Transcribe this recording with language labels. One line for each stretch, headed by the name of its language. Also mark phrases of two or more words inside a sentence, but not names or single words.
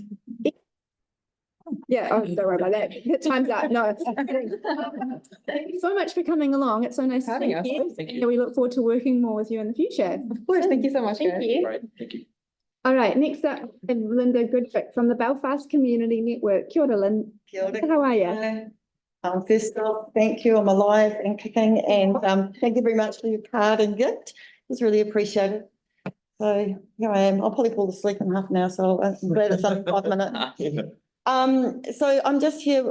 English: Yeah, oh, don't worry about that. The time's up. No. Thank you so much for coming along. It's so nice to Having meet us. you. Thank Yeah, you. we look forward to working more with you in the future. Of course, thank you so much, guys. Thank you. Right, thank you. All right, next up is Linda Goodrick from the Belfast Community Network.
Māori: Kia ora, Lynn. Kia ora.
English: How are you? First off, thank you. I'm alive and kicking, and thank you very much for your card and gift. It's really appreciated. So here I am. I'll probably fall asleep in half an hour, so I'm glad it's only 5 minutes. So I'm just here.